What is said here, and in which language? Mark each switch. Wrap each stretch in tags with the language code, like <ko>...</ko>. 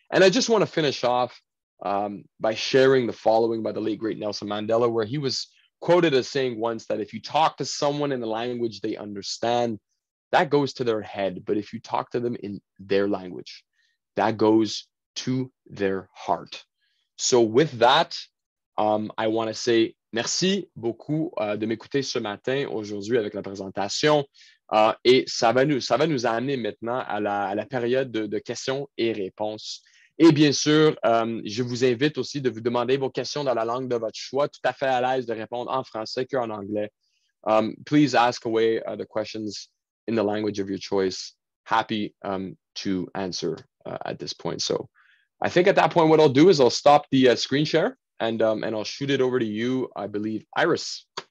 <en>And I just want to finish off by sharing the following by the late, great Nelson Mandela, where he was quoted as saying once that if you talk to someone in a language they understand, that goes to their head. But if you talk to them in their language, that goes to their heart. So with that, I want to say</en> <fr>merci beaucoup de m'écouter ce matin, aujourd'hui, avec la présentation. Et ça va nous amener maintenant à la période de questions et réponses. Et bien sûr, je vous invite aussi de vous demander vos questions dans la langue de votre choix, tout à fait à l'aise de répondre en français qu'en anglais.</fr> <en>Please ask away the questions in the language of your choice. Happy to answer at this point. So I think at that point, what I'll do is I'll stop the screen share and I'll shoot it over to you, I believe, Iris.</en>